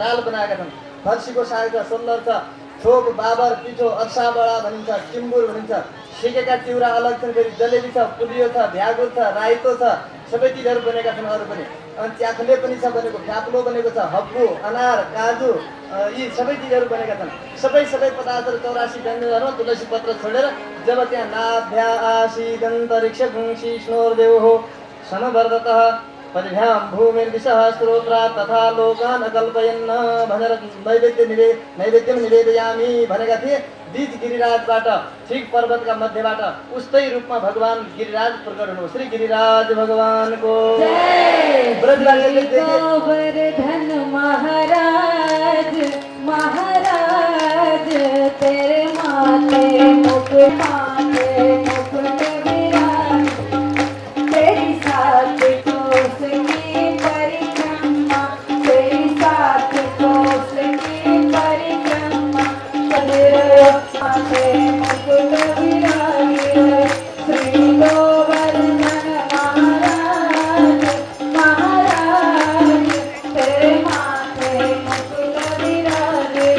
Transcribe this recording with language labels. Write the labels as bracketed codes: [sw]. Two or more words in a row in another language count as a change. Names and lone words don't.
[ne] दाल बनाएका छन्, फर्सीको साग छ, सोलर छ, छोप, बाबर, पिठो, अर्साबडा भनिन्छ, टिम्बुर भनिन्छ, सिकेका चिउरा अलग छन्, फेरि जलेबी छ, पुलियो छ, भ्यागुर छ, राइतो छ, सबै चिजहरू बनेका छन्। अरू पनि अनि च्याखले पनि छ बनेको, फ्याप्लो बनेको छ, हब्बु, अनार, काजु, यी सबै चिजहरू बनेका छन्। सबै पदार्थहरू 84 व्यञ्जनहरूमा तुलसी पत्र छोडेर जब त्यहाँ [sa] नाभ्या आसीदन्तरिक्ष गुंसी स्नोर्देव हो समवर्धतः पदभ्यां भूमिर्दिशः स्रोत्रा तथा लोकान् अकल्पयन् [ne] भनेर [sa] नैवेद्यम निवेदयामी [ne] भनेका थिए। बीच गिरिराजबाट ठिक पर्वतका मध्यबाट उस्तै रूपमा भगवान गिरिराज प्रकट हुनु। श्री गिरिराज भगवानको ब्रजवासीले देखे [hi] गोवर्धन महाराज महाराज तेरे माथे मुकुट विराज तेरी सात कोस की परिक्रमा तेरी सात कोस की परिक्रमा तेरे माथे मुकुट विराज श्री गोवर्धन महाराज महाराज तेरे माथे मुकुट विराज